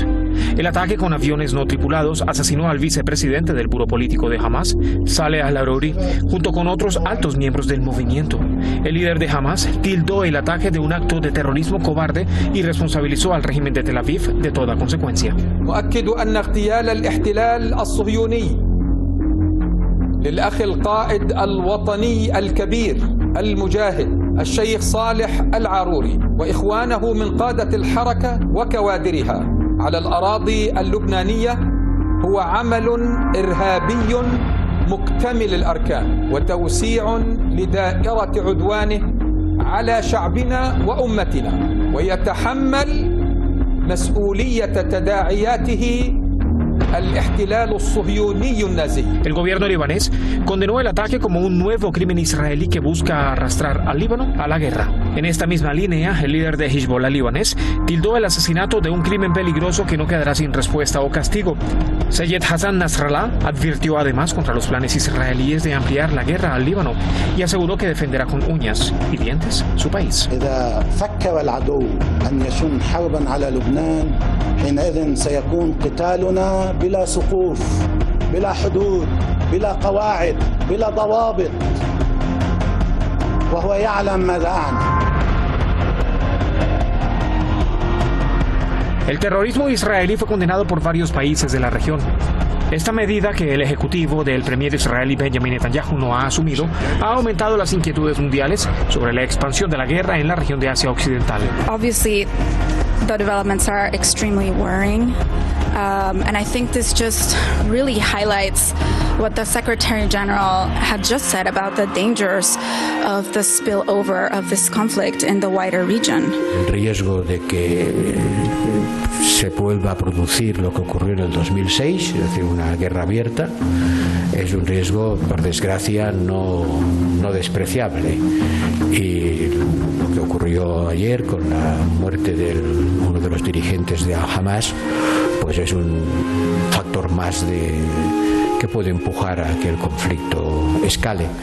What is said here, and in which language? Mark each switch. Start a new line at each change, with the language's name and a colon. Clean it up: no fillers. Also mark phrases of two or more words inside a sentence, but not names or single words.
Spanish: El ataque con aviones no tripulados asesinó al vicepresidente del buró político de Hamas, Saleh al-Aruri, junto con otros altos miembros del movimiento. El líder de Hamas tildó el ataque de un acto de terrorismo cobarde y responsabilizó al régimen de Tel Aviv de toda consecuencia.
Arabic: الاحتلال الصهيوني للأخ القائد الوطني الكبير المجاهد الشيخ صالح العروري وإخوانه من قادة الحركة وكوادرها على الأراضي اللبنانية هو عمل إرهابي مكتمل الأركان وتوسيع لدائرة عدوانه على شعبنا وأمتنا ويتحمل مسؤولية تداعياته.
Spanish: El gobierno libanés condenó el ataque como un nuevo crimen israelí que busca arrastrar al Líbano a la guerra. En esta misma línea, el líder de Hezbollah libanés tildó el asesinato de un crimen peligroso que no quedará sin respuesta o castigo. Seyed Hassan Nasrallah advirtió además contra los planes israelíes de ampliar la guerra al Líbano y aseguró que defenderá con uñas y dientes su país.
Arabic: بلا سقوف بلا حدود بلا قواعد بلا ضوابط وهو يعلم ماذا أعني.
Spanish: El terrorismo israelí fue condenado por varios países de la región. Esta medida, que el ejecutivo del premier israelí Benjamin Netanyahu no ha asumido, ha aumentado las inquietudes mundiales sobre la expansión de la guerra en la región de Asia Occidental.
English: Obviously, the developments are extremely worrying. And I think this just really highlights what the Secretary General had just said about the dangers of the spillover of this conflict in the wider region.
Spanish: El riesgo de que se vuelva a producir lo que ocurrió en el 2006, es decir, una guerra abierta, es un riesgo, por desgracia, no despreciable. Y lo que ocurrió ayer con la muerte de uno de los dirigentes de Hamas, pues es un factor más que puede empujar a que el conflicto escale.